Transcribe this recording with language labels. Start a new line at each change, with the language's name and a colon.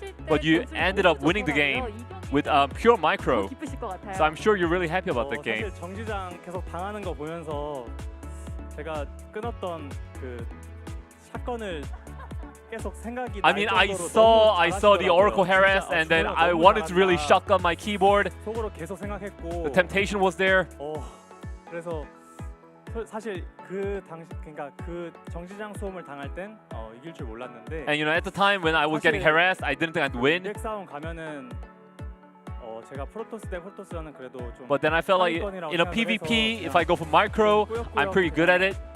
English: But you ended up winning the game with pure micro. So I'm sure you're really happy about that game.
Korean: 사실 정지장 계속 당하는 거 보면서 제가 끊었던 그 사건을 계속 생각이
English: I mean, I saw the Oracle harass, and then I wanted to really shotgun my keyboard.
Korean: 속으로 계속 생각했고
English: The temptation was there.
Korean: 그래서 사실 그 당시 그러니까 그 정지장 소음을 당할 땐 이길 줄 몰랐는데.
English: And you know, at the time when I was getting harassed, I didn't think I'd win.
Korean: 덱 싸움 가면은 제가 프로토스 대 프로토스라는 그래도 좀.
English: But then I felt like in a PvP, if I go for micro, I'm pretty good at it.